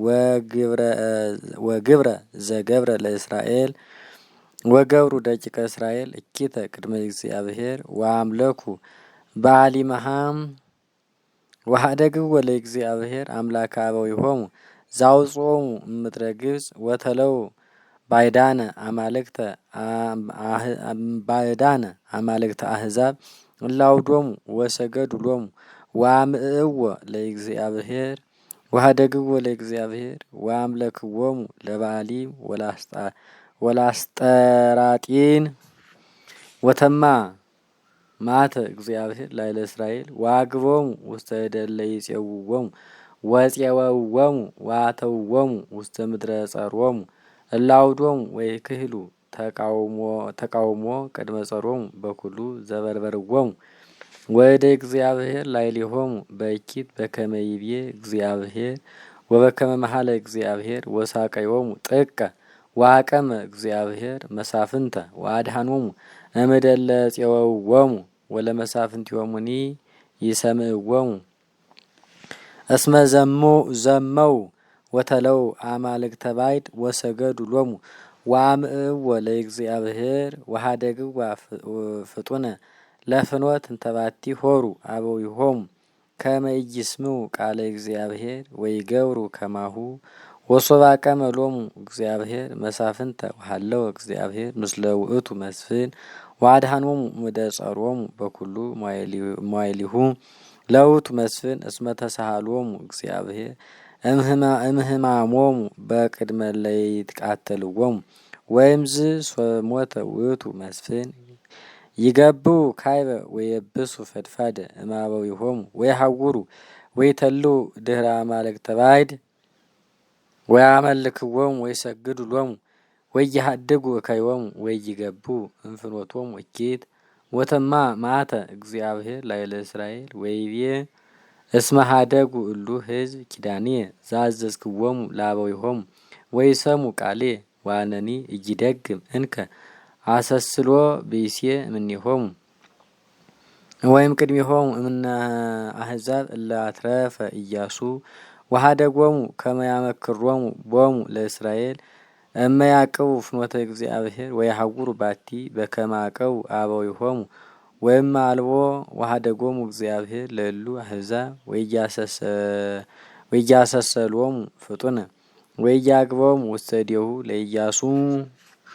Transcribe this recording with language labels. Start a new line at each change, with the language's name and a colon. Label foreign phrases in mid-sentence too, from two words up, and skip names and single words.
Geez: ወግብረ ዘገብረ ለእስራኤል ወገብሩ ደቂቀ እስራኤል እኪተ ቅድመ እግዚአብሔር ወአምለኩ በአሊመሃም ወኀደግዎ ለእግዚአብሔር አምላከ አበዊሆሙ ዘአውጽኦሙ እምድረ ግብጽ ወተለው ባዕዳነ አማልክተ አሕዛብ እለ አውዶሙ ወሰገዱ ሎሙ ወአምዕእዎ ለእግዚአብሔር ወኀደግዎ ለእግዚአብሔር ወአምለክዎሙ ለበኣሊም ወለአስጠራጢን ወተማ ማተ እግዚአብሔር ላዕለ እስራኤል ወአግቦሙ ውስተ እደ እለ ይጼውዎሙ ወፄወውዎሙ ወአተውዎሙ ውስተ ምድረ ጸሮሙ እለ አውዶሙ ወይክህሉ ተቃውሞ ቅድመ ጸሮሙ በኩሉ ዘበርበርዎሙ ወእደ እግዚአብሔር ላዕሌሆሙ በእኪት በከመ ይቤ እግዚአብሔር ወበከመ መሐለ እግዚአብሔር ወሳቀዮሙ ጥቀ ወአቀመ እግዚአብሔር መሳፍንተ ወአድኃኖሙ እምእደ እለ ፄወውዎሙ ወለመሳፍንቲሆሙኒ ይሰምዕዎሙ እስመ ዘመው ወተለው አማልክተ ባዕድ ወሰገዱ ሎሙ ወአምዕእዎ ለእግዚአብሔር ወኀደግዋ ፍጡነ ለፍኖት እንተባቲ ሆሩ አበዊሆሙ ከመ ኢይስምዑ ቃለ እግዚአብሔር ወይገብሩ ከማሁ ወሶበ አቀመ ሎሙ እግዚአብሔር መሳፍንተ ወሀለወ እግዚአብሔር ምስለ ውእቱ መስፍን ወአድኃኖሙ እምእደ ጸሮሙ በኩሉ መዋዕሊሁ ለውእቱ መስፍን እስመ ተሳሃሎሙ እግዚአብሔር እምህማሞሙ በቅድመ እለ ይትቃተልዎሙ ወይምዝ ሶበ ሞተ ውእቱ መስፍን ይገብኡ ካይበ ወየብሱ ፈድፋደ እምአበዊሆሙ ወይሐውሩ ወይተልዉ ድኅረ አማልክተ ባዕድ ወያመልክዎሙ ወይሰግዱ ሎሙ ወይሐድጉ እከዮሙ ወይገብኡ እምፍኖቶሙ እኪት ወተማ ማተ እግዚአብሔር ላዕለ እስራኤል ወይቤ እስመ ኀደጉ እሉ ሕዝብ ኪዳንየ ዘአዘዝክዎሙ ለአበዊሆሙ ወይሰሙ ቃልየ ወአነኒ ኢይደግም እንከ አሰስሎ ብእሴ እምኔሆሙ ወይም ቅድሜሆሙ እምነ አሕዛብ እለ አትረፈ ኢያሱ ወኀደጎሙ ከመ ያመክሮሙ ቦሙ ለእስራኤል እመ ያዕቅቡ ፍኖተ እግዚአብሔር ወይሐውሩ ባቲ በከመ አቀቡ አበዊሆሙ ወይም አልቦ ወሀደጎሙ እግዚአብሔር ለሉ አሕዛብ ወያሰሰሎሙ ፍጡነ ወያግቦሙ ውስተ እዴሁ ለኢያሱ